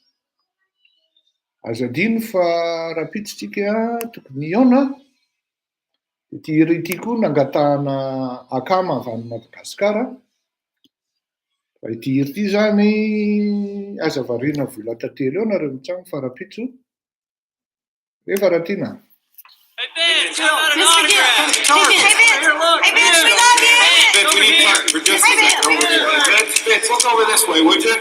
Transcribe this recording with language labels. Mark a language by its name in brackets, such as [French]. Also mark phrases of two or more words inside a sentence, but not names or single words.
[Malagasy] Azo adino fa rapitsontsika tokony hiaona. Ity hira ity koa nangatahana akama avy any Madagasikara. Fa ity hira ity zany aza variana vola tantely eo nareo mitsango fa rapitso. Rehefa Ratina. [English] Hey Vince, how about an autograph? Hey Vince, we love you! Vince, we need to talk for just a second over here. Vince, look over this way, would you?